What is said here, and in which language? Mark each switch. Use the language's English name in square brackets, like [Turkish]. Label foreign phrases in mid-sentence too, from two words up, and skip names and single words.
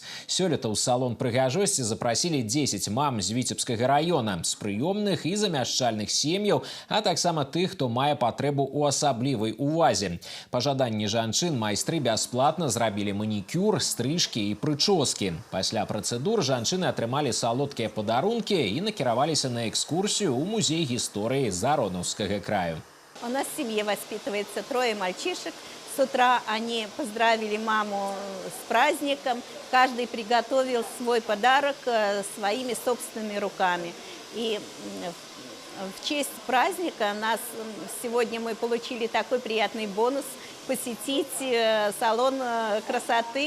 [Belarusian] Сёлета ў салон прыгажосці запрасілі 10 мам з Віцебскага раёна, з прыёмных і замяшчальных сем'яў, а таксама тых, хто мае патрэбу ў асаблівай увазе. Па жаданні жанчын майстры бясплатна зрабілі манікюр, стрыжкі і прычоскі. Пасля працэдур жанчыны атрымалі салодкія падарункі і накіраваліся на экскурсію ў музей гісторыі Заронаўскага краю. [Russian] У нас в семье воспитывается 3 мальчишек. С утра они поздравили маму с праздником. Каждый приготовил свой подарок своими собственными руками. И в честь праздника сегодня мы получили такой приятный бонус – посетить салон красоты.